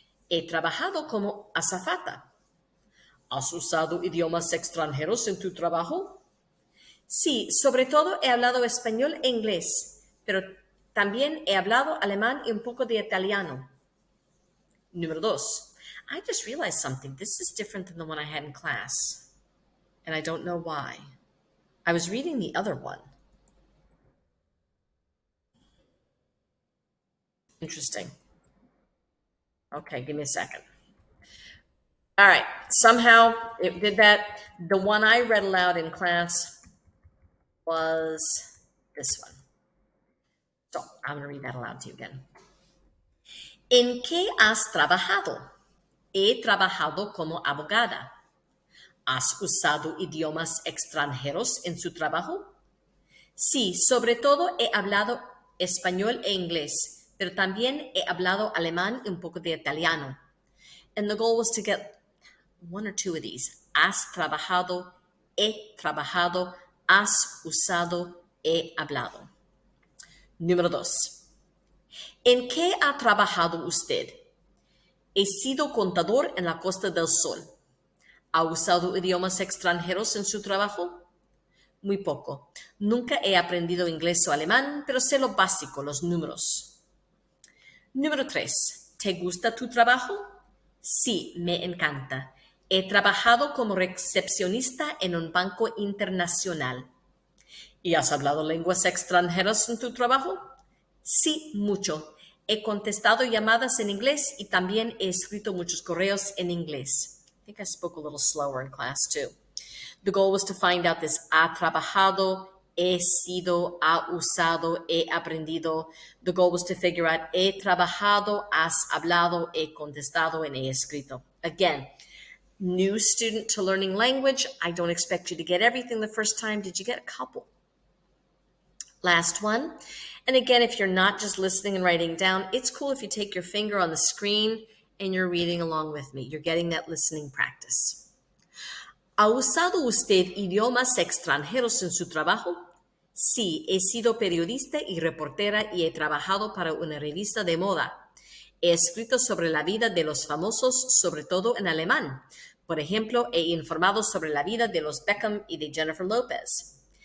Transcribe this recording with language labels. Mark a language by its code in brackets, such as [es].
[es] He trabajado como azafata. ¿Has usado idiomas extranjeros en tu trabajo? Sí, sobre todo he hablado español e inglés, pero también he hablado alemán y un poco de italiano. Número dos. [en] I just realized something. This is different than the one I had in class, and I don't know why. I was reading the other one. Interesting. Okay, give me a second. All right, somehow it did that. The one I read aloud in class was this one. So I'm going to read that aloud to you again. [es] ¿En qué has trabajado? He trabajado como abogada. ¿Has usado idiomas extranjeros en su trabajo? Sí, sobre todo he hablado español e inglés, pero también he hablado alemán y un poco de italiano. [en] And the goal was to get one or two of these. [es] Has trabajado, he trabajado, has usado, he hablado. Número dos. ¿En qué ha trabajado usted? He sido contador en la Costa del Sol. ¿Ha usado idiomas extranjeros en su trabajo? Muy poco. Nunca he aprendido inglés o alemán, pero sé lo básico, los números. Número 3. ¿Te gusta tu trabajo? Sí, me encanta. He trabajado como recepcionista en un banco internacional. ¿Y has hablado lenguas extranjeras en tu trabajo? Sí, mucho. He contestado llamadas en inglés y también he escrito muchos correos en inglés. [en] I think I spoke a little slower in class too. The goal was to find out this ha trabajado, he sido, ha usado, he aprendido. The goal was to figure out he trabajado, has hablado, he contestado, and he escrito. Again, new student to learning language. I don't expect you to get everything the first time. Did you get a couple? Last one. And again, if you're not just listening and writing down, it's cool if you take your finger on the screen and you're reading along with me. You're getting that listening practice. [es] ¿Ha usado usted idiomas extranjeros en su trabajo? Sí, he sido periodista y reportera y he trabajado para una revista de moda. He escrito sobre la vida de los famosos, sobre todo en alemán. Por ejemplo, he informado sobre la vida de los Beckham y de Jennifer Lopez.